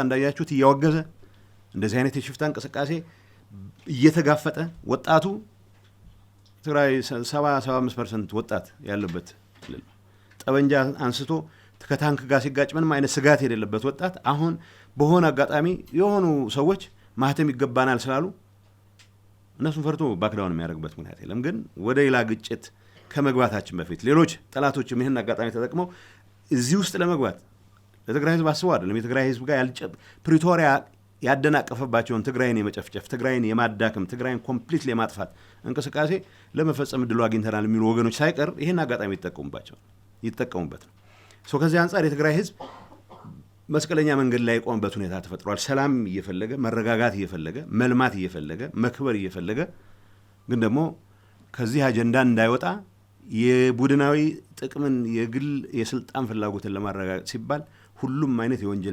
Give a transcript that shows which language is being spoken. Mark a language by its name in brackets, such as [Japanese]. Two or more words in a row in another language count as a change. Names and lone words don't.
[Amharic] እንዳያችሁት እያወገዘ እንደዚህ አይነት የሽፍታ እንቅስቃሴ እየተጋፈጠ ወጣቱ ትግራይ 70-75% ወጣት ያለበት ጠበንጃ አንስቶ ከታንክ ጋር ሲጋጭ ምንም አይነት ስጋት የሌለበት ወጣት አሁን በሆነ አጋጣሚ የሆኑ ሰዎች ማህተም ይገባናል ስላሉ እነሱን ፈርቶ ባክዳውን የሚያደርግበት ምክንያት የለም። ግን ወደ ሌላ ግጭት ከመግባታችን በፊት ሌሎች ጠላቶችም ይህን አጋጣሚ ተጠቅመው እዚህ ውስጥ ለመግባት ለትግራይ ህዝብ አስበው አይደለም። የትግራይ ህዝብ ጋር ፕሪቶሪያ ያደናቀፈባቸውን ትግራይን የመጨፍጨፍ ትግራይን የማዳከም ትግራይን ኮምፕሊትሊ የማጥፋት እንቅስቃሴ ለመፈጸም እድሉ አግኝተናል የሚሉ ወገኖች ሳይቀር ይህን አጋጣሚ ይጠቀሙበት ነው። ከዚህ አንጻር የትግራይ ህዝብ መስቀለኛ መንገድ ላይ ቆመበት ሁኔታ ተፈጥሯል። ሰላም እየፈለገ መረጋጋት እየፈለገ መልማት እየፈለገ መክበር እየፈለገ ግን ደግሞ ከዚህ አጀንዳ እንዳይወጣ የቡድናዊ ጥቅምን የግል የስልጣን ፍላጎትን ለማረጋገጥ ሲባል ሁሉም አይነት የወንጀል